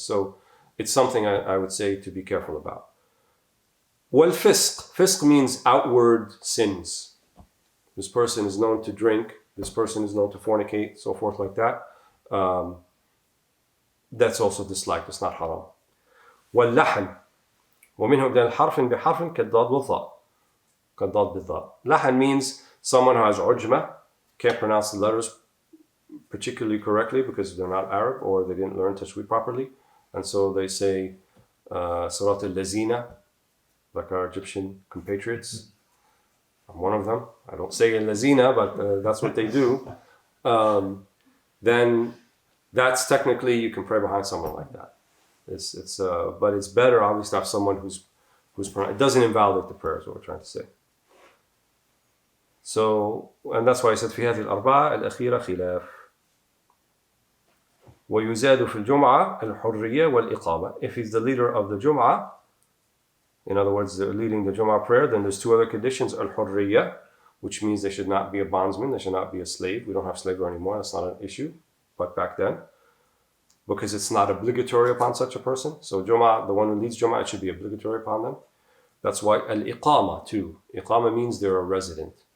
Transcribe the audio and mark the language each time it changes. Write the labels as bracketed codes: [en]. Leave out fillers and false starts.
[en] So it's something I would say to be careful about. Wal-fisq. Fisq means outward sins. This person is known to drink, this person is known to fornicate, so forth like that. That's also disliked, it's not haram. Wal-lahan. [ar] ومنه بدل حرف بحرف كالضاد والضاء. كالضاد بالضاء. [en] Lahan means someone who has ujma, can't pronounce the letters particularly correctly because they're not Arab or they didn't learn tajweed properly. And so they say Surat al-Lazina, like our Egyptian compatriots. I'm one of them. I don't say al-Lazina, but that's what they do. Then that's technically, you can pray behind someone like that. But it's better, obviously, to have someone who's it doesn't invalidate the prayer, is what we're trying to say. So, and that's why I said [ar] في هذه الأربعة الأخيرة خلاف. ويزاد في الجمعة الحرية والإقامة. [en] If he's the leader of the Jum'ah, in other words, they're leading the Jum'ah prayer, then there's two other conditions. Al-Hurriya, which means they should not be a bondsman, they should not be a slave. We don't have slavery anymore, that's not an issue. But back then, because it's not obligatory upon such a person. So Jum'ah, the one who leads Jum'ah, it should be obligatory upon them. That's why Al-Iqama too. Iqama means they're a resident.